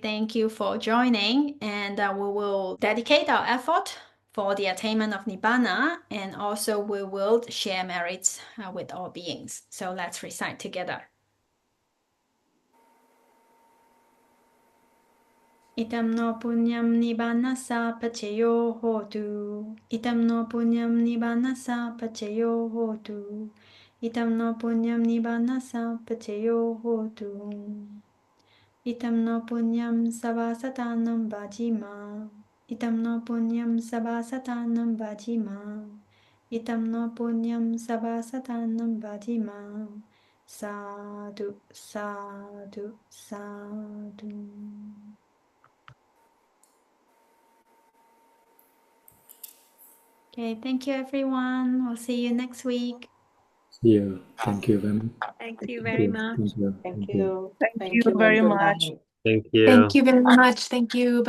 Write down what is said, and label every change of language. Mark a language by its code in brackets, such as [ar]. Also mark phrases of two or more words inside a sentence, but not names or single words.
[en] Thank you for joining, and we will dedicate our effort for the attainment of Nibbana, and also we will share merits with all beings. So let's recite together. [pi] Itam no punyam Nibbanasa pachayo hotu. Itam no punyam Nibbanasa pachayo hotu. Itam no punyam Nibbanasa pachayo hotu. Itam no punyam sabasatanam bhajima. Itam no punyam sabasatanam bhajima. Itam no punyam sabasatanam bhajima. Sadhu, sadhu, sadhu. [en] Okay, thank you everyone. We'll see you next week. Yeah, thank you very much. Thank you very much. Thank you. Thank you very much. Thank you. Thank you very much. Thank you.